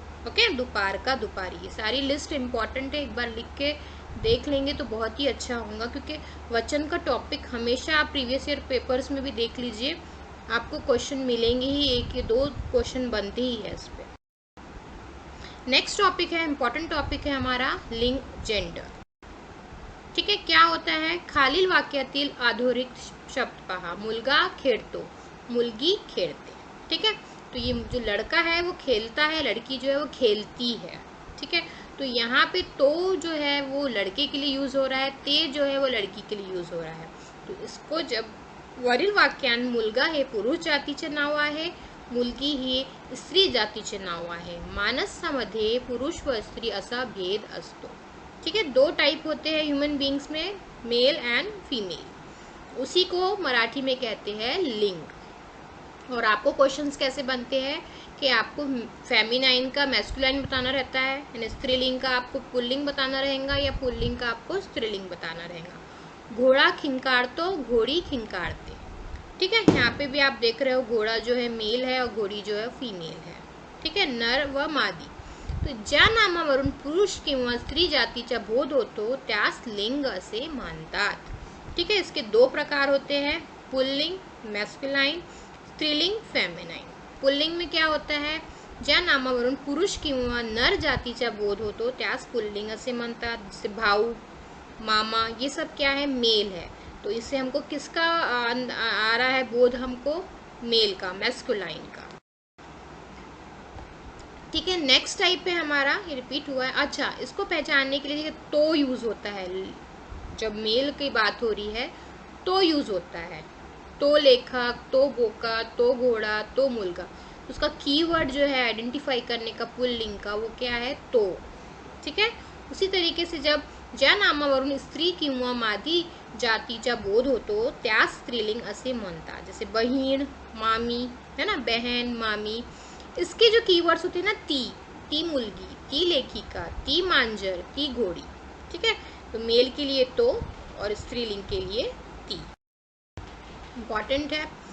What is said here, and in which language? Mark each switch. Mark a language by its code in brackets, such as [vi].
[hi] Okay, दोपहर का दोपहरी, ये सारी लिस्ट इंपॉर्टेंट है, एक बार लिख के देख लेंगे तो बहुत ही अच्छा होगा, क्योंकि वचन का टॉपिक हमेशा आप प्रीवियस ईयर पेपर्स में भी देख लीजिए, आपको क्वेश्चन मिलेंगे ही, एक या दो क्वेश्चन बनते ही है इस पे। नेक्स्ट टॉपिक है, इंपॉर्टेंट टॉपिक है हमारा लिंग जेंडर। ठीक है, क्या होता है, [mr] खालील वाक्यातील अधोरेखित शब्द पहा, मुलगा खेळतो, मुलगी खेळते। [hi] ठीक है, तो ये जो लड़का है वो खेलता है, लड़की जो है वो खेलती है। ठीक है, तो यहाँ पे तो जो है वो लड़के के लिए यूज हो रहा है, ते जो है वो लड़की के लिए यूज हो रहा है। तो इसको जब [mr] वरील वाक्यात मुलगा हे पुरुष जातीचे नाव आहे, मुलगी ही स्त्री जातीचे नाव आहे, माणसामध्ये पुरुष व स्त्री असा भेद असतो। [hi] ठीक है, दो टाइप होते हैं ह्यूमन बींग्स में, मेल एंड फीमेल, उसी को मराठी में कहते हैं लिंग। और आपको क्वेश्चंस कैसे बनते हैं कि आपको फेमिनाइन का मैस्कुलाइन बताना रहता है, यानी स्त्रीलिंग का आपको पुल्लिंग बताना रहेगा, या पुल्लिंग का आपको स्त्रीलिंग बताना रहेगा। [mr] घोड़ा खिंकारतो, घोड़ी खिंकारते। [hi] ठीक है, यहाँ पे भी आप देख रहे हो घोड़ा जो है मेल है और घोड़ी जो है फीमेल है। ठीक है, [mr] नर व मादी। तो ज्या नामावरून पुरुष किंवा स्त्री जातीचा बोध होतो त्यास लिंग असे मानतात। [hi] ठीक है, इसके दो प्रकार होते हैं, पुल्लिंग मैस्कुलाइन, स्त्रीलिंग फेमिनाइन। पुल्लिंग में क्या होता है, [mr] ज्या नामावरून पुरुष किंवा नर जातीचा बोध होतो त्यास पुल्लिंग असे म्हणतात। [hi] जैसे भाऊ, मामा, ये सब क्या है, मेल है, तो इससे हमको किसका आ रहा है बोध, हमको मेल का, मैस्कुलाइन का। ठीक है, नेक्स्ट टाइप है हमारा, ये रिपीट हुआ है। अच्छा, इसको पहचानने के लिए तो यूज होता है, जब मेल की बात हो रही है तो यूज होता है, तो लेखक, तो बोका, तो घोड़ा, तो मुलगा। उसका कीवर्ड जो है आइडेंटिफाई करने का पुल्लिंग का, वो क्या है, तो। ठीक है, उसी तरीके से जब [mr] ज्या नामावरून स्त्री किंवा मादी जातीचा बोध होतो त्यास स्त्रीलिंग असे म्हणतात। [hi] जैसे बहीण, मामी, है ना, बहन, मामी, इसके जो कीवर्ड्स होते हैं ना, ती मुलगी, ती लेखिका, ती मांजर, ती घोड़ी। ठीक है, तो मेल के लिए तो और स्त्रीलिंग के लिए ती। इम्पॉर्टेंट है।